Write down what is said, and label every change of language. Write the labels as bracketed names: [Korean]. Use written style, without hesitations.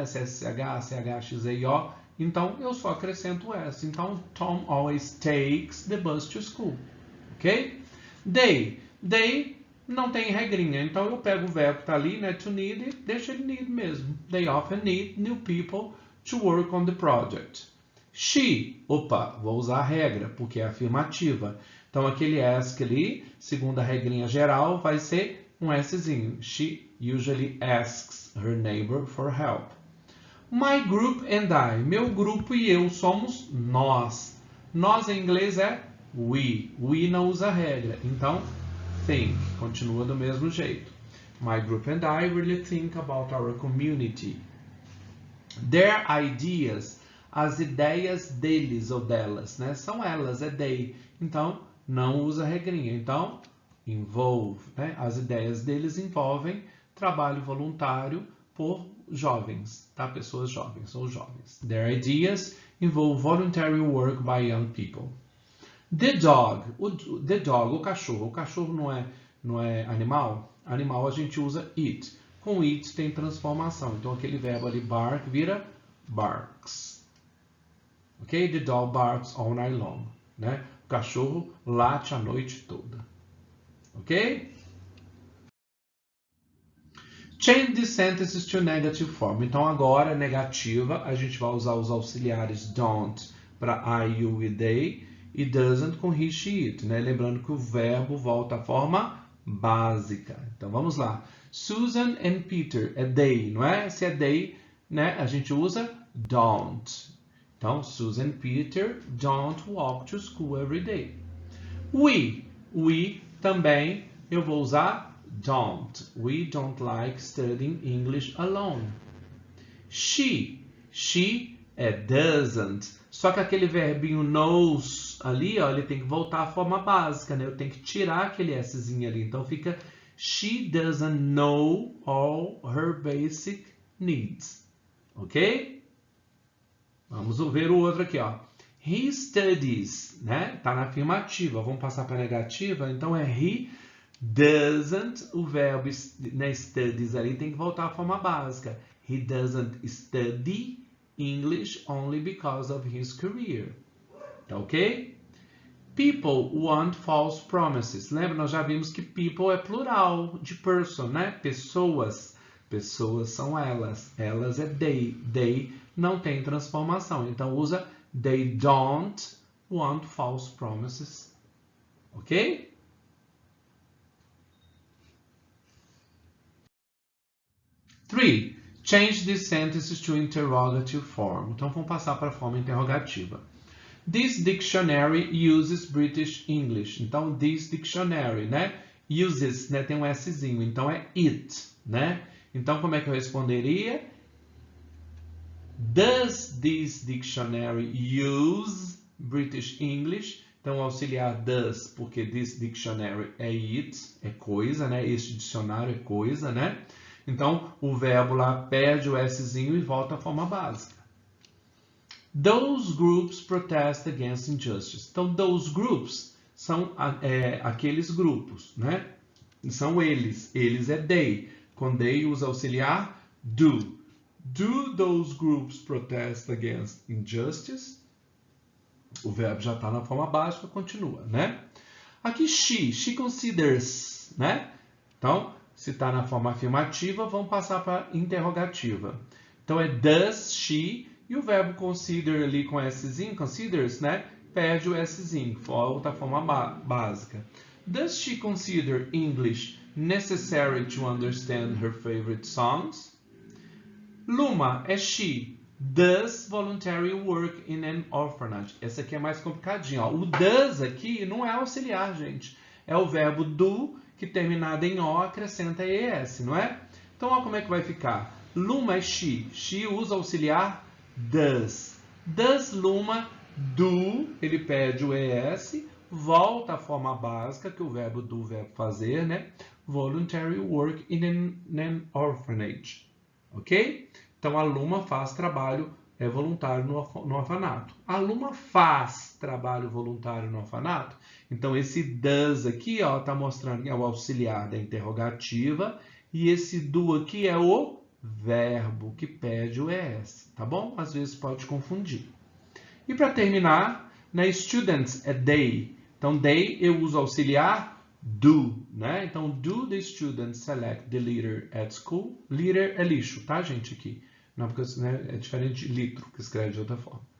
[Portuguese] S, S, H, C, H, X, E, O. Então, eu só acrescento S. [English] Então, Tom always takes the bus to school. [Portuguese] Ok? They. They não tem regrinha. Então, eu pego o verbo que está ali, né? To need, e deixo ele need mesmo. [English] They often need new people to work on the project. She. [Portuguese] Opa, vou usar a regra, porque é afirmativa. Então, aquele ask ali, segundo a regrinha geral, vai ser um Szinho. [English] She usually asks her neighbor for help. My group and I. [Portuguese] Meu grupo e eu somos nós. Nós em inglês é we. We não usa regra. Então, think. Continua do mesmo jeito. [English] My group and I really think about our community. Their ideas. [Portuguese] As ideias deles ou delas, né? São elas, é they. Então, não usa regrinha. Então, involve, né? As ideias deles envolvem trabalho voluntário por jovens, tá? Pessoas jovens ou jovens. [English] Their ideas involve voluntary work by young people. The dog, [Portuguese] o cachorro. O cachorro não é animal? Animal a gente usa it. Com it tem transformação. Então aquele verbo ali bark vira barks. Ok? [English] The dog barks all night long, [Portuguese] né? O cachorro late a noite toda. Ok? [English] Change the sentences to negative form. [Portuguese] Então, agora, negativa, a gente vai usar os auxiliares don't para I, you e they e doesn't com he, she, it, né? Lembrando que o verbo volta à forma básica. Então, vamos lá. Susan and Peter é they, não é? Se é they, né? A gente usa don't. [English] Então, Susan and Peter don't walk to school every day. [Portuguese] We também eu vou usar don't. [English] We don't like studying English alone. [Portuguese] She é doesn't. Só que aquele verbinho knows ali, ó, ele tem que voltar à forma básica, né? Eu tenho que tirar aquele Szinho ali. Então fica [English] she doesn't know all her basic needs. [Portuguese] Ok? Vamos ver o outro aqui, ó. He studies, né? Tá na afirmativa. Vamos passar para a negativa. Então é he doesn't, o verbo né, studies ali tem que voltar à forma básica. [English] He doesn't study English only because of his career. Tá ok? People want false promises. [Portuguese] Lembra? Nós já vimos que people é plural de person, né? Pessoas. Pessoas são elas. Elas é they. They não tem transformação. Então usa [English] they don't want false promises. Ok? Three, change these sentences to interrogative form. [Portuguese] Então, vamos passar para a forma interrogativa. [English] This dictionary uses British English. Então, this dictionary, né? Uses, né? [Portuguese] Tem um Szinho. Então, é it, né? Então, como é que eu responderia? [English] Does this dictionary use British English? [Portuguese] Então, auxiliar does, porque this dictionary é it, é coisa, né? Este dicionário é coisa, né? Então, o verbo lá perde o Szinho e volta à forma básica. [English] Those groups protest against injustice. [Portuguese] Então, those groups são aqueles grupos, né? São eles. Eles é they. Quando they usa auxiliar, do. [English] Do those groups protest against injustice? [Portuguese] O verbo já está na forma básica, continua, né? Aqui, she considers, né? Então, se está na forma afirmativa, vamos passar para interrogativa. Então, é does she, e o verbo consider ali com Szinho, considers, né? Perde o Szinho, volta à forma básica. [English] Does she consider English necessary to understand her favorite songs? Luma é she. Does voluntary work in an orphanage. [Portuguese] Essa aqui é mais complicadinha. Ó. O does aqui não é auxiliar, gente. É o verbo do, que terminado em O, acrescenta ES, não é? Então, olha como é que vai ficar. Luma é she. She usa auxiliar does. Does Luma do, ele perde o ES, volta à forma básica, que o verbo do, o verbo fazer, né? [English] Voluntary work in an orphanage. Ok? [Portuguese] Então, a Luma faz trabalho voluntário no orfanato. A Luma faz trabalho voluntário no orfanato. Então, esse does aqui está mostrando que é o auxiliar da interrogativa. E esse do aqui é o verbo que pede o ES. Tá bom? Às vezes pode confundir. E para terminar, na students é they. Então, they eu uso auxiliar do, né? [English] Então, do the students select the litter at school. [Portuguese] Litter é lixo, tá, gente, aqui. Não, porque né, é diferente de litro, que escreve de outra forma.